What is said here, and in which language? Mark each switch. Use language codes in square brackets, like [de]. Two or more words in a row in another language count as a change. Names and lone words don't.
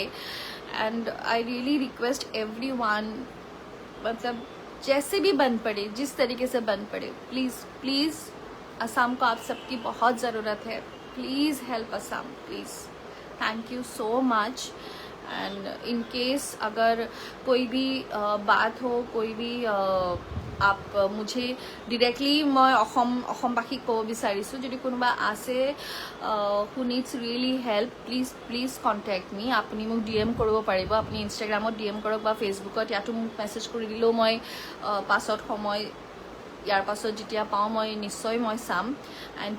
[en] And I really request everyone, [hi] मतलब जैसे भी बन पड़े, जिस तरीके से बन पड़े, [en] please please [hi] असम को आप सबकी बहुत ज़रूरत है, [en] please help Assam, please. Thank you so much. And in case [hi] अगर कोई भी बात हो, कोई भी आप मुझे डिरेक्टली मैं [as] অসমবাসী ক'ব বিচাৰিছোঁ, যদি কোনোবা আছে [en] who needs really help, please contact me. [as] আপুনি মোক DM কৰিব পাৰিব, আপুনি ইনষ্টাগ্ৰামত DM কৰক বা ফেচবুকত, ইয়াতো মোক মেছেজ কৰি দিলেও মই পাছত সময়, ইয়াৰ পাছত যেতিয়া পাওঁ মই নিশ্চয় মই চাম।